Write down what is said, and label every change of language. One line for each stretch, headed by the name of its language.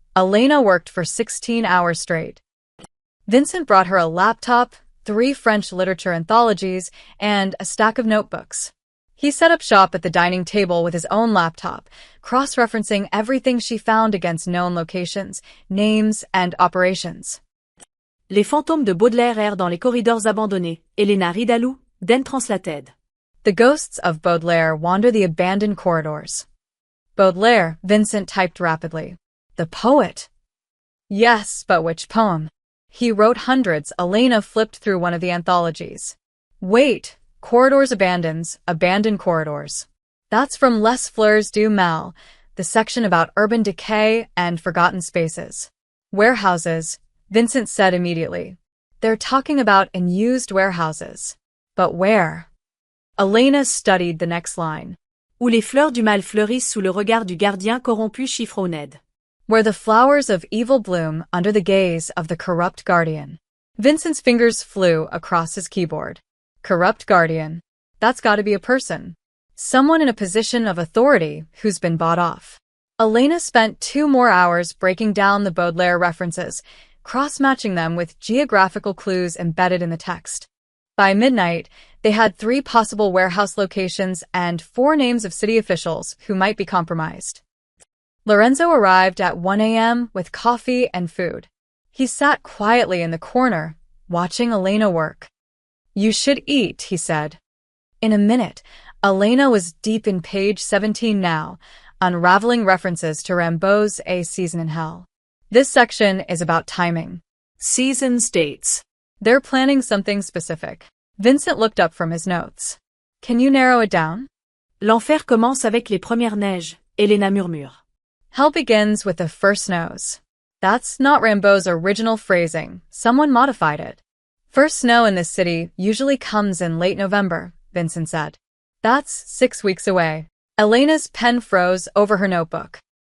English: Elena worked for 16 hours straight. Vincent brought her a laptop, 3 French literature anthologies, and a stack of notebooks. He set up shop at the dining table with his own laptop, cross-referencing everything she found against known locations, names, and operations.
French: Les fantômes de Baudelaire errent dans les corridors abandonnés.
English: Elena Ridalou, Den translated. The ghosts of Baudelaire wander the abandoned corridors. Baudelaire, Vincent typed rapidly. The poet. Yes, but which poem? He wrote hundreds. Elena flipped through one of the anthologies. Wait, Corridors Abandoned Corridors. That's from Les Fleurs du Mal, the section about urban decay and forgotten spaces. Warehouses, Vincent said immediately. They're talking about unused warehouses. But where? Elena studied the next line.
French: Où les fleurs du mal fleurissent sous le regard du gardien corrompu chiffronned.
English: Where the flowers of evil bloom under the gaze of the corrupt guardian. Vincent's fingers flew across his keyboard. Corrupt guardian. That's got to be a person. Someone in a position of authority who's been bought off. Elena spent 2 more hours breaking down the Baudelaire references, cross-matching them with geographical clues embedded in the text. By midnight, they had 3 possible warehouse locations and 4 names of city officials who might be compromised. Lorenzo arrived at 1 a.m. with coffee and food. He sat quietly in the corner, watching Elena work. You should eat, he said. In a minute, Elena was deep in page 17 now, unraveling references to Rimbaud's A Season in Hell. This section is about timing. Seasons dates. They're planning something specific. Vincent looked up from his notes. Can you narrow it down?
French: L'enfer commence avec les premières neiges, Elena murmure.
English: Hell begins with the first snows. That's not Rimbaud's original phrasing. Someone modified it. First snow in this city usually comes in late November, Vincent said. That's 6 weeks away. Elena's pen froze over her notebook.